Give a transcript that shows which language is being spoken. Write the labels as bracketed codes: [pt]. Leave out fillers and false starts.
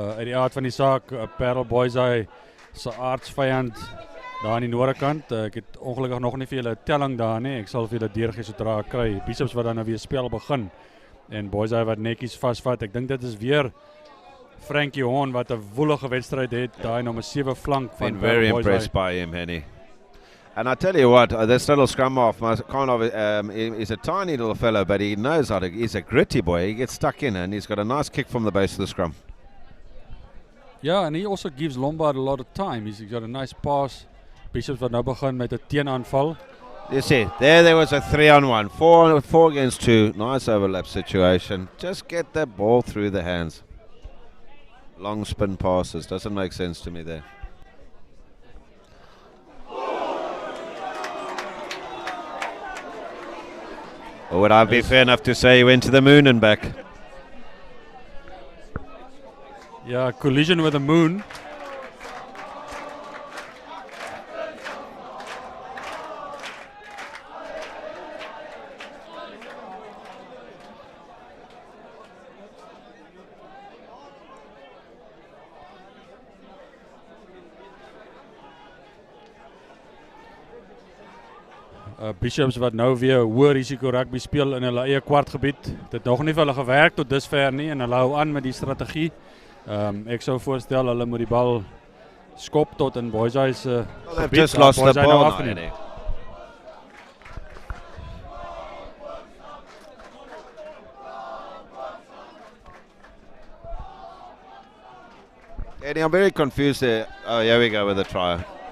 [af] Uit die aard van die saak, Paarl Boys High se aardsvyand daar aan die noorde kant. Ek het ongelukkig nog nie vir julle telling daar nie. Ek sal vir julle deurgee sodra ek kry. Bishops wat dan nou weer speel begin en Boys High wat netjies vasvat. Ek dink dit is weer Frankie Horn wat 'n woelige wedstryd het, daai nommer 7 flank van [en] Been very impressed by him, Hennie. And I tell you what, this little scrum half, he's a tiny little fellow, but he knows how to. He's a gritty boy. He gets stuck in, and he's got a nice kick from the base of the scrum. Yeah, and he also gives Lombard a lot of time. He's got a nice pass. [af] Bishops wat nou begin met 'n teenaanval. [en] You see, there was a 3-on-1, 4 against 2. Nice overlap situation. Just get that ball through the hands. Long spin passes doesn't make sense to me there. Or would I be fair enough to say he went to the moon and back? Yeah, collision with the moon. [af] Bishops wat nou weer hoë risiko rugby speel in hulle eie kwartgebied. Dit het nog nie vir hulle gewerk tot dusver nie en hulle hou aan met die strategie. Ek sou voorstel hulle moet die bal skop tot in Boys High se gebied. [en] Just lost the ball now, Eddie, I'm very confused there. Oh, here we go with the try.